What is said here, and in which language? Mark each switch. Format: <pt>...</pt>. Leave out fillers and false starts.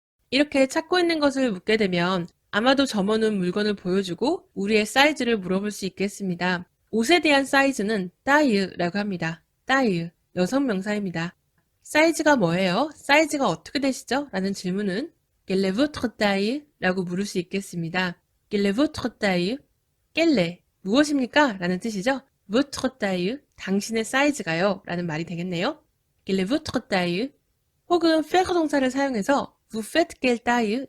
<ko>이렇게 찾고 있는 것을 묻게 되면 아마도 점원은 물건을 보여주고 우리의 사이즈를 물어볼 수 있겠습니다. 옷에 대한 사이즈는 taille라고 합니다. taille, 여성 명사입니다. 사이즈가 뭐예요? 사이즈가 어떻게 되시죠?</ko> <fr>라는 질문은 Quelle est votre taille?</fr> <ko>라고 물을 수 있겠습니다.</ko> <fr>Quelle est votre taille? Quelle est,</fr> <ko>무엇입니까? 라는 뜻이죠.</ko> <fr>Votre taille,</fr> <ko>당신의 사이즈가요. 라는 말이 되겠네요.</ko> <fr>Quelle est votre taille?</fr> <ko>혹은</ko> <fr>faire</fr> <ko>동사를 사용해서</ko> <fr>Vous faites quelle taille?</fr>